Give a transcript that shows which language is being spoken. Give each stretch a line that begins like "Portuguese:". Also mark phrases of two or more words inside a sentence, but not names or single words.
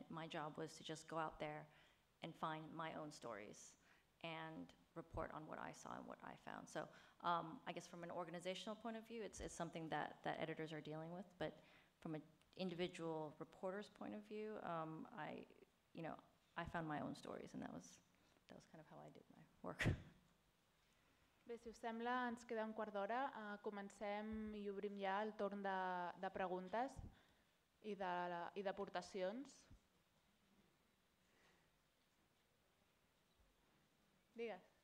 English: My job was to just go out there and find my own stories and report on what I saw and what I found. So I guess from an organizational point of view, it's something that editors are dealing with. But from an individual reporter's point of view, I found my own stories, and that was kind of how I did my work.
Catalan: Bé, si us sembla, ens queda un quart d'hora. Comencem i obrim ja el torn de preguntes i d'aportacions. Digues.